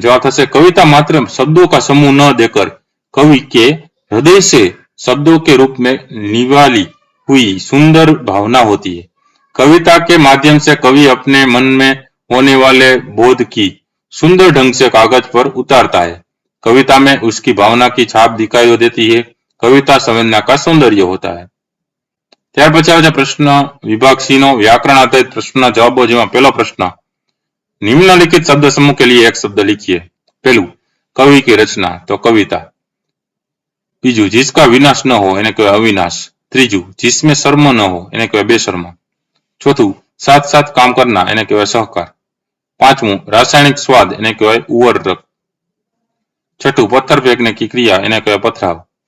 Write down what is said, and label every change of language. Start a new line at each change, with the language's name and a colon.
Hindi: जवाब
Gujarati: थशे
Hindi: कविता मात्र शब्दों का समूह न देकर कवि के हृदय से शब्दों के रूप में निवाली हुई सुंदर भावना होती है। कविता के माध्यम से कवि अपने मन में होने वाले बोध की सुंदर ढंग से कागज पर उतारता है। कविता में उसकी भावना की छाप दिखाई देती है। कविता संवेदना का सौंदर्य होता है।
Gujarati: ત્યાર પછી આવે છે પ્રશ્ન વિભાગ સી નો વ્યાકરણ આધારિત પ્રશ્નના જવાબો, જેમાં પહેલો પ્રશ્ન
Hindi: निम्नलिखित शब्द समूह के लिए एक शब्द लिखिए।
Gujarati: पहलू
Hindi: कवि की रचना तो कविता।
Gujarati: बीजू
Hindi: जिसका विनाश न हो
Gujarati: એને કહેવાય
Hindi: अविनाश।
Gujarati: ત્રીજું
Hindi: जिसमें शर्म न हो
Gujarati: એને કહેવાય
Hindi: बेशर्म।
Gujarati: ચોથું
Hindi: साथ साथ काम करना એને કહેવાય सहकार।
Gujarati: પાંચમું
Hindi: रासायनिक स्वाद
Gujarati: એને કહેવાય
Hindi: उवर्रक।
Gujarati: छठू
Hindi: पत्थर फेंकने की क्रिया એને કહેવાય पथराव।